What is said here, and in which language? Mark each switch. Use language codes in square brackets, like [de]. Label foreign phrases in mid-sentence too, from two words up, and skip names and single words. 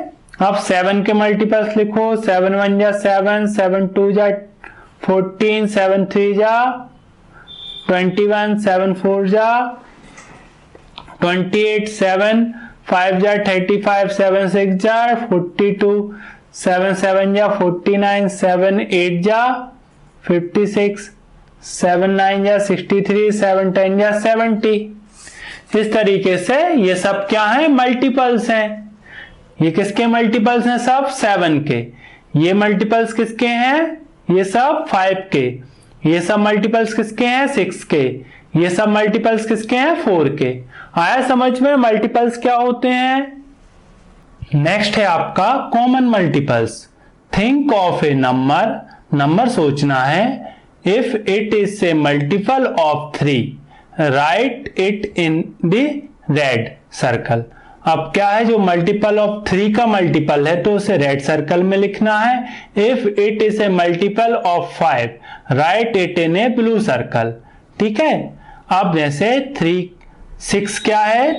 [hi] अब 7 के मल्टीपल्स लिखो, 7 1 जा 7, 7 2 जा 14, 7 3 जा 21, 7 4 जा 28 7 5 जा 35 7 6 जा 42 7 7 जा 49 7 8 जा 56 7 9 जा 63 7 10 जा 70। इस तरीके से ये सब क्या है, मल्टीपल्स हैं। ये किसके मल्टीपल्स हैं? सब 7 के। ये मल्टीपल्स किसके हैं? ये सब 5 के। ये सब मल्टीपल्स किसके हैं? 6 के। ये सब मल्टीपल्स किसके हैं? 4 के। आया समझ में मल्टीपल्स क्या होते हैं? नेक्स्ट है आपका [en] common multiples. think of a number, [hi] नंबर सोचना है। [en] if it is a multiple of 3, write it in the red circle. [hi] अब क्या है, जो [en] multiple of 3 [hi] का मल्टीपल है तो उसे [en] red circle [hi] में लिखना है। [en] if it is a multiple of 5, write it in a blue circle. [hi] ठीक है। अब जैसे 6 क्या है?